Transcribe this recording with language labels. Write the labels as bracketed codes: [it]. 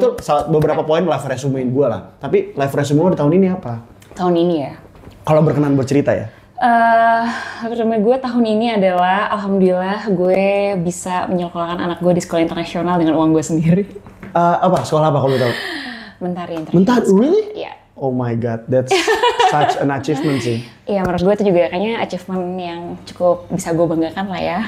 [id] Itu beberapa poin live resume gue lah. Tapi live resume lo di tahun ini apa? Tahun ini ya? Kalau berkenan buat cerita ya? Resume gue tahun ini adalah alhamdulillah gue bisa menyekolahkan anak gue di sekolah internasional dengan uang gue sendiri. Apa? Sekolah apa kalau tahu? Mentari International. Mentari? Really? Iya. [en] Oh my god, that's such an achievement sih. [id] Iya, menurut gue itu juga kayaknya achievement yang cukup bisa gue banggakan lah ya.